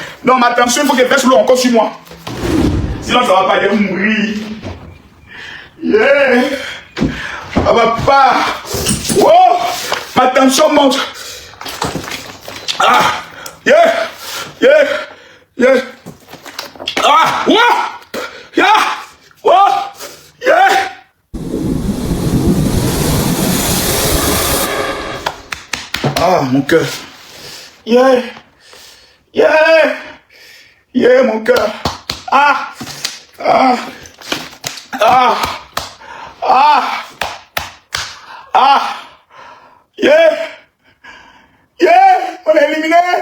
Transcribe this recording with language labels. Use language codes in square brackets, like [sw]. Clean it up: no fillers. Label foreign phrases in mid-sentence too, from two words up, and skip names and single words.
[fr] Non, ma tension, il faut qu'elle verse l'eau encore sur moi. Sinon, ça va pas, aller mourir. Yeah. Ça va pas. Oh, ma tension monte. Ah, yeah, yeah, yeah. Ah, wow, yeah, wow, yeah. Ah, mon cœur. Yeah, yeah, yeah, mon cœur. Ah, ah, ah, ah, ah, yeah, yeah, on est éliminé.